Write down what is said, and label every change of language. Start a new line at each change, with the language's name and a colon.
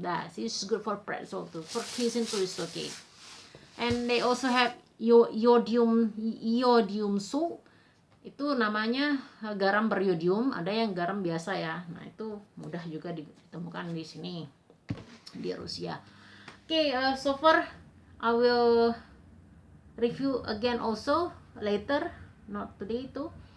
English: That is good for pretzel too, for cuisine too is okay. And they also have iodium salt.
Indonesian: Itu namanya garam beriodium, ada yang garam biasa ya. Nah itu mudah juga ditemukan di sini di Rusia.
English: Okay, so far I will review again also later, not today too.